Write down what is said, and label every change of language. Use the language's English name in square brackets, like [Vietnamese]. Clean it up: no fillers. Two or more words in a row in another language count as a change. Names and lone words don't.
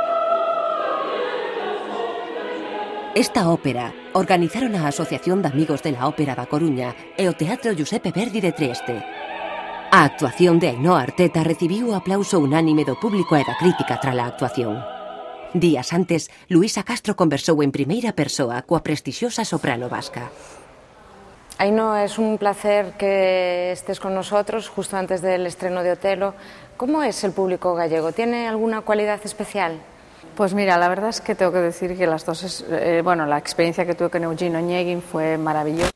[Galician] Esta ópera organizaron a Asociación de Amigos de la Ópera da Coruña e o Teatro Giuseppe Verdi de Trieste. A actuación de Ainhoa Arteta recibiu o aplauso unánime do público e da crítica trala actuación. Días antes, Luisa Castro conversou en primeira persoa coa prestixiosa soprano vasca. [Spanish] Ainhoa, es un placer que estés con nosotros justo antes del estreno de Otelo. ¿Cómo es el público gallego? ¿Tiene alguna cualidad especial? Pues mira, la verdad es que tengo que decir que la experiencia que tuve con Eugenio Onegin fue maravillosa.